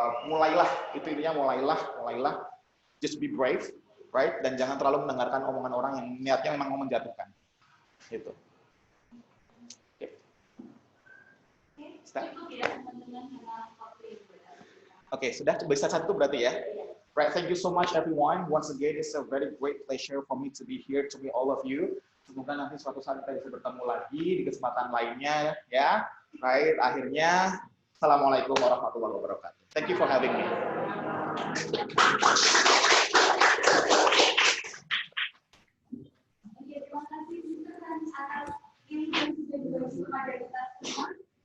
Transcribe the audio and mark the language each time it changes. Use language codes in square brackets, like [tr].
[id] Mulailah, itu intinya mulailah, [en] just be brave, right? [id] Dan jangan terlalu mendengarkan omongan orang yang niatnya memang mau menjatuhkan. Gitu. Okay. Bisa? Cukup ya teman-teman karena waktu yang Oke, sudah bisa satu berarti ya. [en] Right, thank you so much everyone. Once again, it's a very great pleasure for me to be here to meet all of you. [id] Semoga nanti suatu saat kita bisa bertemu lagi di kesempatan lainnya ya. [en] Right, akhirnya [ar] Assalamualaikum warahmatullahi wabarakatuh. [en] Thank you for having me. [id] Oke, terima kasih Mr. Dan atas ilmu yang sudah dibagi kepada kita semua.